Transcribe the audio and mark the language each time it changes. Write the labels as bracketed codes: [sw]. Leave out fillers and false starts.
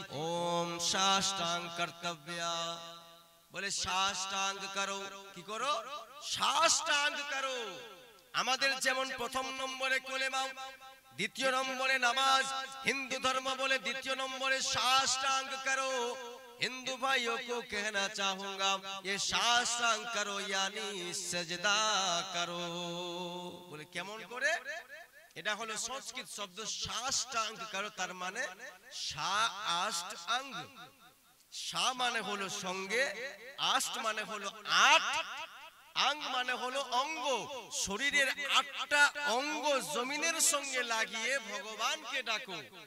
[bn] ওম সাষ্টাঙ্গ কর্তব্য, বলে সাষ্টাঙ্গ করো। কি করো? সাষ্টাঙ্গ করো। আমাদের যেমন প্রথম নম্বরে কলেমা, দ্বিতীয় নম্বরে নামাজ, [hi] हिंदू धर्म बोले द्वितीय नंबर साष्टांग करो। हिंदू भाइयों को कहना चाहूंगा ये साष्टांग करो यानी सजदा करो। बोले केमन करे? [bn] এটা হলো সংস্কৃত শব্দ সাষ্টাঙ্গ করো, তার মানে সাষ্টাঙ্গ। সা মানে হলো সঙ্গে, আষ্ট মানে হলো আট, আঙ্গ মানে হলো অঙ্গ। শরীরের আটটা অঙ্গ জমিনের সঙ্গে লাগিয়ে ভগবানকে ডাকো।